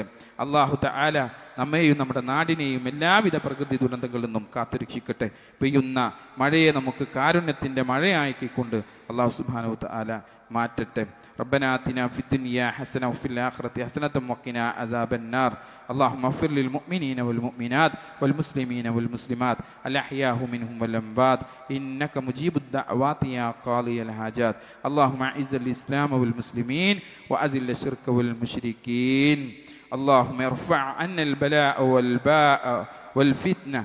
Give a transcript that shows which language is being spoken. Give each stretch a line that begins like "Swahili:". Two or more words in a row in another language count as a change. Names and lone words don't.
Malayalam: അല്ലാഹു തആല നമ്മെയും നമ്മുടെ നാടിനെയും എല്ലാവിധ പ്രകൃതി ദുരന്തങ്ങളിൽ നിന്നും കാത്തുരക്ഷിക്കട്ടെ. പെയ്യുന്ന മഴയെ നമുക്ക് കാരുണ്യത്തിൻ്റെ മഴയാക്കിക്കൊണ്ട് അല്ലാഹു
Arabic: سبحانه تعالى
Malayalam: മാറ്റട്ടെ.
Arabic: ربنا آتنا في الدنيا حسنة وفي الآخرة حسنة وقنا عذاب النار. اللهم اغفر للمؤمنين والمؤمنات والمسلمين والمسلمات الأحياء منهم والأموات إنك مجيب الدعوات يا قاضي الحاجات. اللهم أعز الإسلام والمسلمين وأذل الشرك والمشركين. اللهم ارفع عنا البلاء والباء والفتنة.